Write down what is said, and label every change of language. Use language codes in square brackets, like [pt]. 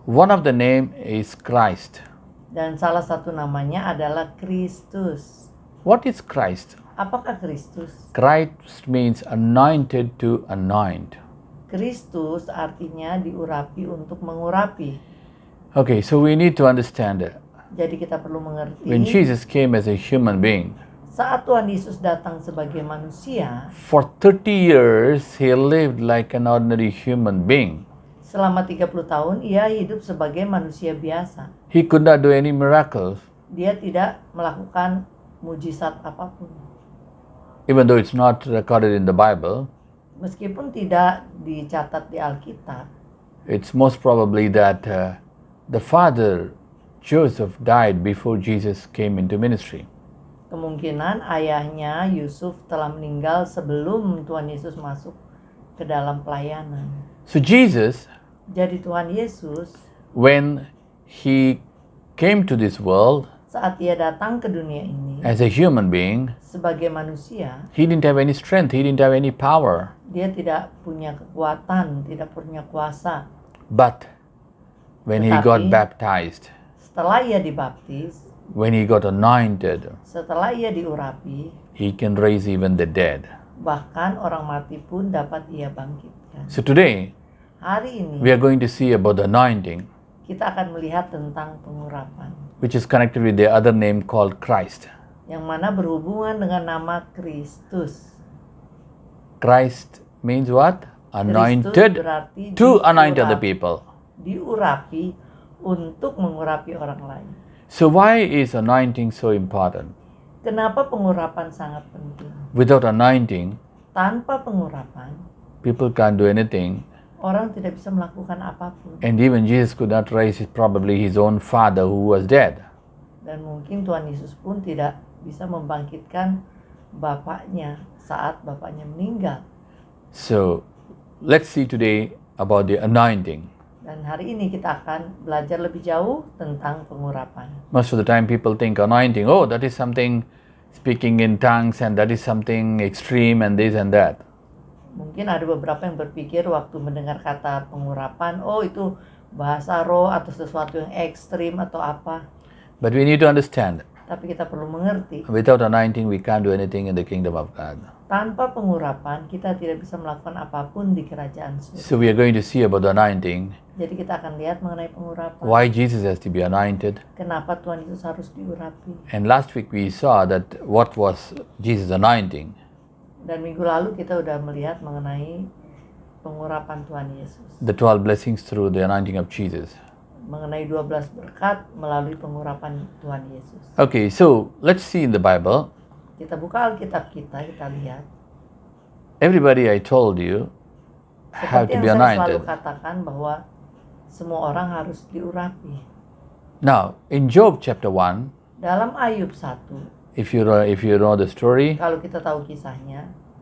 [en] One of the name is Christ. [id] Dan salah satu namanya adalah Kristus. [en] What is Christ? [id] Apakah Kristus? [en] Christ means anointed to anoint. [id] Kristus artinya diurapi untuk mengurapi. [en] Okay, so we need to understand that [id] Jadi kita perlu mengerti. [en] when Jesus came as a human being, [id] Saat Tuhan Yesus datang sebagai manusia, [en] for 30 years he lived like an ordinary human being. [id] selama 30 tahun ia hidup sebagai manusia biasa. [en] He could not do any miracles, [id] Dia tidak melakukan mujizat apapun. [en] even though it's not recorded in the Bible. [id] Meskipun tidak dicatat di Alkitab, [en] It's most probably that the father Joseph died before Jesus came into ministry. [id] kemungkinan ayahnya Yusuf telah meninggal sebelum Tuhan Yesus masuk ke dalam pelayanan. [en] So Jesus, [id] Jadi Tuhan Yesus [en] when he came to this world [id] saat ia datang ke dunia ini [en] as a human being, [id] sebagai manusia, [en] he didn't have any strength, he didn't have any power. [id] dia tidak punya kekuatan, tidak punya kuasa. [en] But when he got [id] Tetapi- [en] baptized, [id] Setelah ia dibaptis, [en] when he got anointed, [id] setelah ia diurapi, [en] he can raise even the dead. [id] bahkan orang mati pun dapat ia bangkitkan. [en] So today, [id] Hari ini [en] we are going to see about the anointing, [id] kita akan melihat tentang pengurapan, [en] which is connected with the other name called Christ. [id] yang mana berhubungan dengan nama Kristus. [en] Christ means what? [id] Kristus [en] Anointed [id] berarti [en] to anoint other [id] diurapi, [en] people. [id] diurapi untuk mengurapi orang lain. [en] So why is anointing so important? [id] Kenapa pengurapan sangat penting? [en] Without anointing, [id] Tanpa pengurapan, [en] people can't do anything. [id] orang tidak bisa melakukan apapun. [en] And even Jesus could not raise probably his own father who was dead. [id] Dan mungkin Tuhan Yesus pun tidak bisa membangkitkan bapaknya saat bapaknya meninggal. [en] So let's see today about the anointing. [id] Dan hari ini kita akan belajar lebih jauh tentang pengurapan. [en] Most of the time people think anointing, oh, that is something speaking in tongues and that is something extreme and this and that. [id] Mungkin ada beberapa yang berpikir waktu mendengar kata pengurapan, oh itu bahasa roh atau sesuatu yang ekstrim atau apa. [en] But we need to understand, [id] Tapi kita perlu mengerti, [en] without anointing, we can't do anything in the kingdom of God. [id] tanpa pengurapan kita tidak bisa melakukan apapun di kerajaan surga. [en] So we are going to see about the anointing, [id] Jadi kita akan lihat mengenai pengurapan. [en] why Jesus has to be anointed. [id] Kenapa Tuhan Yesus harus diurapi? [en] And last week we saw that what was Jesus' anointing. [id] Dan minggu lalu kita udah melihat mengenai pengurapan Tuhan Yesus. [en] The 12 blessings through the anointing of Jesus. [id] Mengenai 12 berkat melalui pengurapan Tuhan Yesus. [en] Okay, so let's see in the Bible. [id] Kita buka Alkitab kita lihat. [en] Everybody I told you have [id] Seperti [en] to be [id] yang saya selalu [en] anointed. [id] katakan bahwa semua orang harus diurapi. [en] Now, in Job chapter 1, [id] Dalam Ayub 1, [en] if you know the story, [id] kalau kita tahu kisahnya,